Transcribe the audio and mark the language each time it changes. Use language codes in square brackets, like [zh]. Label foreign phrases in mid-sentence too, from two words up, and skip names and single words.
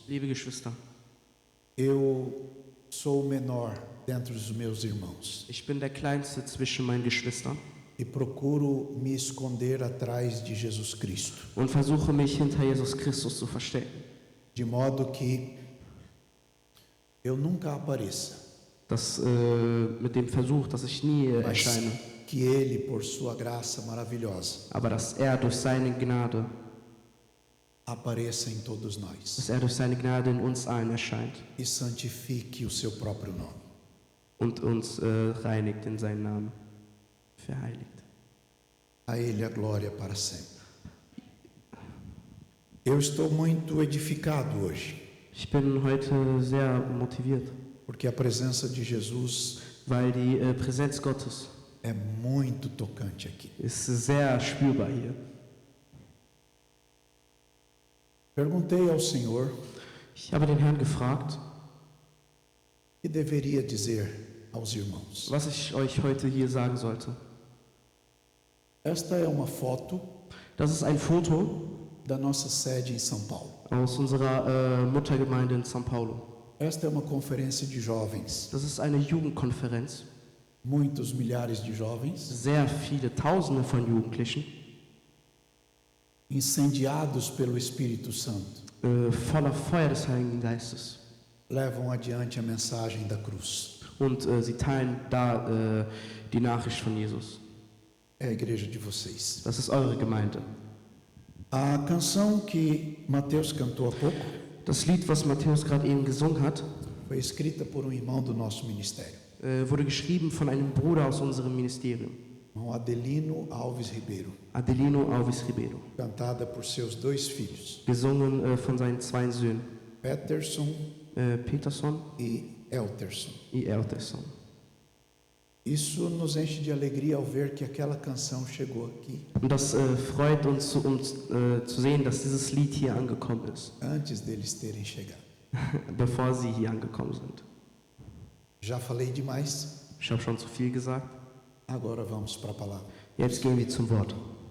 [de] Liebe Geschwister, [pt] eu sou o menor dentre os meus irmãos [de] ich bin der Kleinste zwischen meinen Geschwistern [pt] e procuro me esconder atrás de Jesus Cristo, [de] und versuche mich hinter Jesus Christus zu verstecken, [pt] de modo que eu nunca apareça, [de] dass, mit dem Versuch, dass ich nie [pt] mas [de] erscheine, [pt] que Ele, por sua graça maravilhosa, [de] aber dass er durch seine Gnade, [pt] apareça em todos nós [de] dass er durch seine Gnade in uns allen erscheint [pt] e santifique o seu próprio nome. [de] und uns reinigt in seinen Namen, verheiligt. [pt] A Ele a glória para sempre. Eu estou muito edificado hoje, [de] Ich bin heute sehr motiviert, [pt] porque a presença de Jesus [de] weil die Präsenz Gottes [pt] é muito tocante aqui. [de] ist sehr spürbar hier. [pt] Perguntei ao Senhor [de] Ich habe den Herrn gefragt, [pt] o que deveria dizer aos irmãos. [de] was ich euch heute hier sagen sollte. [pt] Esta é uma foto [de] Das ist ein Foto [pt] da nossa sede em São Paulo. [de] aus unserer Muttergemeinde in São Paulo. [pt] Esta é uma conferência de jovens. [de] Das ist eine Jugendkonferenz. [pt] Muitos milhares de jovens [de] Sehr viele, Tausende von Jugendlichen, [pt] incendiados pelo Espírito Santo [de] voller Feuer des Heiligen Geistes. [pt] levam adiante a mensagem da cruz. [de] Und sie teilen da die Nachricht von Jesus. [pt] É a igreja de vocês. [de] Das ist eure Gemeinde. [pt] A canção que Mateus cantou há pouco [de] Das Lied, was Matthäus gerade eben gesungen hat, [pt] foi escrita por um irmão do nosso ministério, [de] wurde geschrieben von einem Bruder aus unserem Ministerium, [pt] irmão Adelino Alves Ribeiro, [de] Adelino Alves Ribeiro, [pt] cantada por seus dois filhos, [de] gesungen von seinen zwei Söhnen, [pt] Peterson [de] Peterson [pt] e Elterson. [de] und Elterson. [pt] Isso nos enche de alegria ao ver que aquela canção chegou aqui [de] Und das freut uns, zu sehen, dass dieses Lied hier angekommen ist, [pt] antes deles terem chegado. [de] bevor sie hier angekommen sind. [pt] Já falei demais, [de] Ich habe schon zu viel gesagt. [pt] agora vamos para a palavra. [de] Jetzt gehen wir zum Wort.